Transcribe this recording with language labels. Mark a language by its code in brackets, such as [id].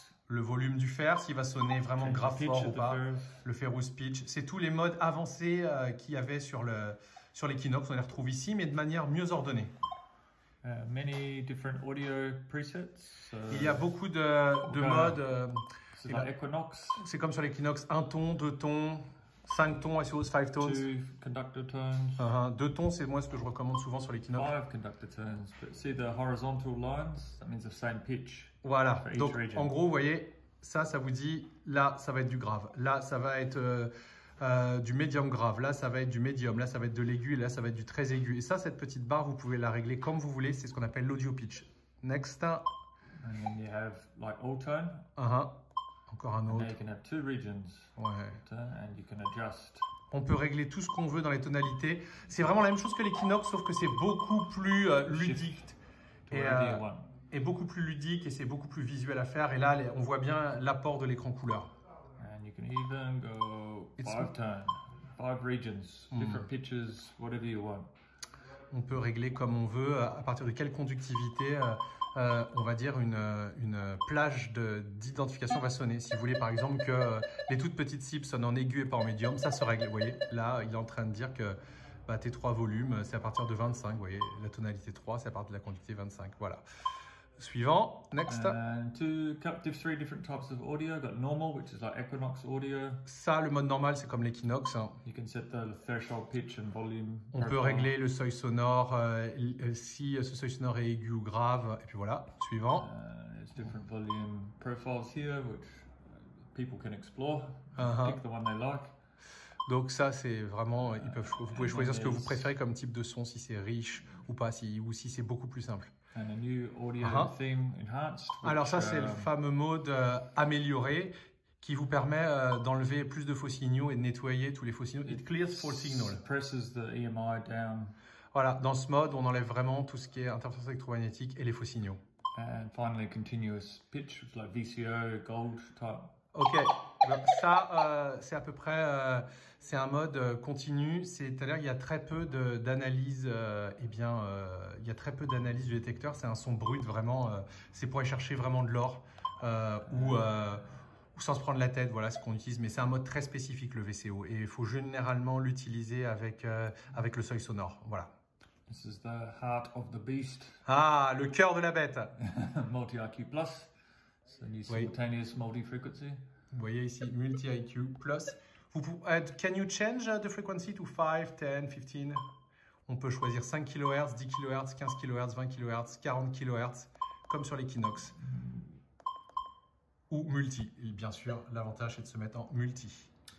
[fr] Le volume du fer, s'il va sonner vraiment [en] Change [fr] grave [en] the pitch [fr] fort ou [en] of the [fr] pas. [en] ferrous. [fr] Le [en] ferrous pitch. [fr] C'est tous les modes avancés qu'il y avait sur l'Equinox. On les retrouve ici, mais de manière mieux ordonnée. [en] Many different audio presets. [fr] Il y a beaucoup de modes. [en] This is like Equinox. [fr] C'est comme sur l'Equinox, 1 ton, 2 tons, [en] 5 tons, I suppose, 5 tones. 2 conductor tones. [fr] 2 tons, c'est moi ce que je recommande souvent sur l'Equinox. [en] 5 conductor tones. But see the horizontal lines? That means the same pitch. [fr] Voilà, [en] for each [fr] donc [en] region. [fr] en gros, vous voyez, ça vous dit, là, ça va être du grave. Là, ça va être du médium grave. Là, ça va être du médium. Là, ça va être de l'aigu. Et là, ça va être du très aigu. Et ça, cette petite barre, vous pouvez la régler comme vous voulez. C'est ce qu'on appelle l'audio pitch. [en] Next. And then you have like all tone. [fr] Encore un autre. [en] Now you can have 2 regions. [fr] Ouais. [en] And you can adjust. [fr] On peut régler tout ce qu'on veut dans les tonalités. C'est vraiment la même chose que l'Equinox, sauf que c'est beaucoup plus ludique. Et beaucoup plus ludique et c'est beaucoup plus visuel à faire. Et là, on voit bien l'apport de l'écran couleur. [en] And you can even go 5 tones, 5 regions, different pitches, whatever you want. [fr] On peut régler comme on veut, à partir de quelle conductivité, on va dire, une plage d'identification va sonner. Si vous voulez par exemple que les toutes petites cibles sonnent en aigu et pas en médium, ça se règle. Vous voyez, là, il est en train de dire que tes 3 volumes, c'est à partir de 25. Vous voyez, la tonalité 3, c'est à partir de la conductivité 25. Voilà. Suivant, [en] next. And 3 different types of audio. Got normal, which is like Equinox audio. [fr] Ça, le mode normal, c'est comme l'Equinox. [en] You can set the threshold pitch and volume. [fr] On peut régler le seuil sonore, si ce seuil sonore est aigu ou grave. Et puis voilà, suivant. [en] There's different volume profiles here, which people can explore. Pick the one they like. [fr] Donc ça, c'est vraiment, vous pouvez choisir ce que vous préférez comme type de son, si c'est riche ou pas, ou si c'est beaucoup plus simple. [en] And a new audio theme enhanced. [fr] Alors ça, c'est le fameux mode amélioré qui vous permet d'enlever plus de faux signaux et de nettoyer tous les faux signaux. [en] It clears false signal. Presses the EMI down. [fr] Voilà, dans ce mode, on enlève vraiment tout ce qui est interférence électromagnétique et les faux signaux. [en] And finally, continuous pitch, which is like VCO, gold type. [fr] Ok, donc ça, c'est à peu près, c'est un mode continu, c'est-à-dire qu'il y a très peu d'analyse, il y a très peu d'analyse du détecteur, c'est un son brut vraiment, c'est pour aller chercher vraiment de l'or ou sans se prendre la tête, voilà ce qu'on utilise, mais c'est un mode très spécifique le VCO et il faut généralement l'utiliser avec le seuil sonore, voilà. [en] This is the heart of the beast. [fr] Ah, le cœur de la bête. [en] Multi-IQ Plus. So new simultaneous multi-frequency. [fr] Vous voyez ici, multi-IQ plus. [en] Can you change the frequency to 5, 10, 15? [fr] On peut choisir 5 kHz, 10 kHz, 15 kHz, 20 kHz, 40 kHz, comme sur l'Equinox. Ou multi. Et bien sûr, l'avantage c'est de se mettre en multi.